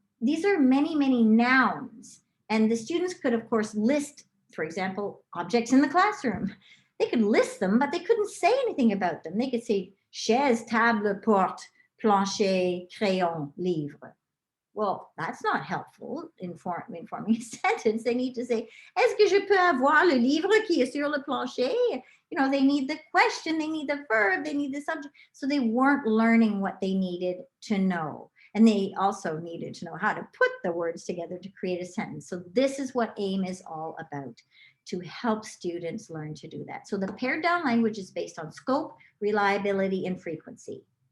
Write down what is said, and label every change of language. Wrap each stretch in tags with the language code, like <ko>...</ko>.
<en>These are many, many nouns. And the students could, of course, list, for example, objects in the classroom. They could list them, but they couldn't say anything about them. They could say</en> <fr>chaise, table, porte, plancher, crayon, livre.</fr> <en>Well, that's not helpful in forming a sentence.</en> <fr>They need to say, est-ce que je peux avoir le livre qui est sur le plancher?</fr> <en>You know, they need the question, they need the verb, they need the subject. So they weren't learning what they needed to know. And they also needed to know how to put the words together to create a sentence. So this is what AIM is all about, to help students learn to do that. So the pared down language is based on scope, reliability, and frequency.</en>